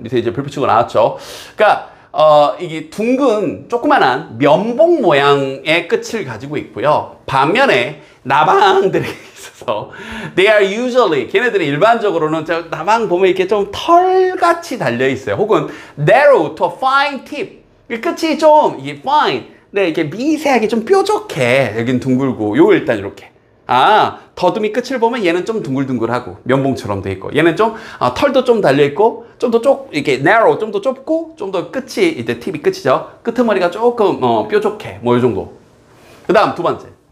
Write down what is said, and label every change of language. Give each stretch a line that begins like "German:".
Korean: 밑에 이제 별표치고 나왔죠. 그러니까 이게 둥근 조그만한 면봉 모양의 끝을 가지고 있고요. 반면에 나방들에 있어서
English: they are usually
Korean: 걔네들은 일반적으로는 나방 보면 이렇게 좀 털같이 달려 있어요. 혹은
English: narrow to a fine tip.
Korean: 끝이 좀 이게 fine. 네, 이렇게 미세하게 좀 뾰족해. 여긴 둥글고 요 일단 이렇게. 더듬이 끝을 보면 얘는 좀 둥글둥글하고 면봉처럼 돼 있고 얘는 좀 털도 좀 달려 있고 좀 더 이렇게 narrow 좀 더 좁고 좀 더 끝이 이제 팁이 끝이죠. 끄트머리가 조금 뾰족해. 뭐 이 정도. 그다음 두 번째.